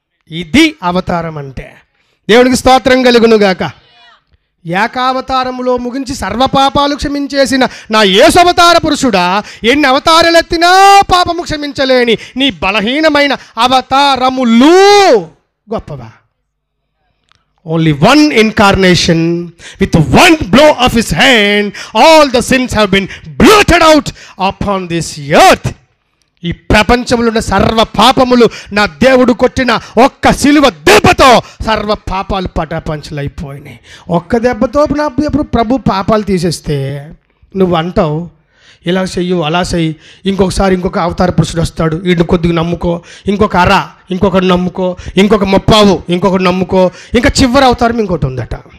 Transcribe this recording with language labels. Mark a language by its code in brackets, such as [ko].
[te] ఇది అవతారం అంటే. దేవునికి స్తోత్రం కలుగునుగాక. ఏకావతారములో ముగించి సర్వపాపాలు క్షమించేసిన నా యేసు అవతార పురుషుడా, ఎన్ని అవతారాలెత్తినా పాపము క్షమించలేని నీ బలహీనమైన అవతారములు గొప్పవా? [en] Only one incarnation, with one blow of his hand, all the sins have been blotted out upon this earth. [te] ఈ ప్రపంచంలో ఉన్న సర్వ పాపములు నా దేవుడు కొట్టిన ఒక్క సిలువ దెబ్బతో సర్వ పాపాలు పటాపంచలైపోయినాయి. ఒక్క దెబ్బతో నా ప్రభు పాపాలు తీసేస్తే నువ్వు అంటావు ఇలా చెయ్యు అలా చెయ్యి, ఇంకొకసారి ఇంకొక అవతార పురుషుడు వస్తాడు, వీడిని కొద్దిగా నమ్ముకో, ఇంకొక అర ఇంకొకటి నమ్ముకో, ఇంకొక ముప్పావు ఇంకొకటి నమ్ముకో, ఇంకా చివరి అవతారం ఇంకోటి ఉందట.